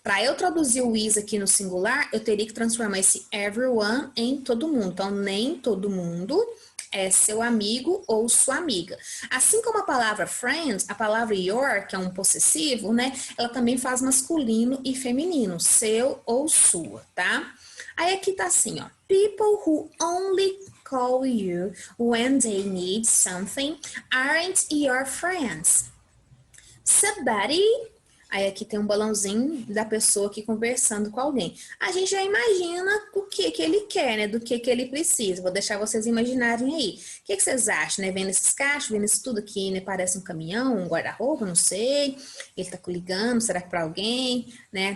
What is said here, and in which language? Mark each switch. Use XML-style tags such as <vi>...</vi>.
<pt>Para eu traduzir o is aqui no singular, eu teria que transformar esse everyone em todo mundo. Então, nem todo mundo é seu amigo ou sua amiga. Assim como a palavra friend, a palavra your, que é um possessivo, né? Ela também faz masculino e feminino, seu ou sua, tá? Aí aqui tá assim, ó.</pt> <en>People who only call you when they need something aren't your friends. Somebody...</en> <pt>Aí aqui tem um balãozinho da pessoa aqui conversando com alguém. A gente já imagina o que ele quer, né? Do que ele precisa. Vou deixar vocês imaginarem aí. O que vocês acham, né? Vendo esses cachos, vendo isso tudo aqui, né? Parece um caminhão, um guarda-roupa, não sei. Ele tá ligando, será que para alguém, né?</pt>